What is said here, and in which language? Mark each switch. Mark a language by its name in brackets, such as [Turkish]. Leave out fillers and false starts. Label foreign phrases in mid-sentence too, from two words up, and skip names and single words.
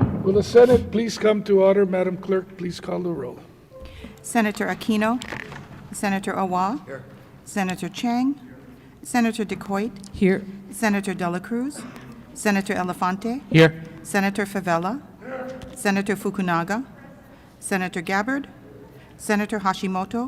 [English] Will the Senate please come to order? Madam Clerk, please call the roll. Senator Aquino. Senator Awa. Here. Senator Chang. Senator DeCoit. Here. Senator Dela Cruz. Senator Elefante. Here. Senator Favela. Senator Fukunaga. Senator Gabbard. Senator Hashimoto.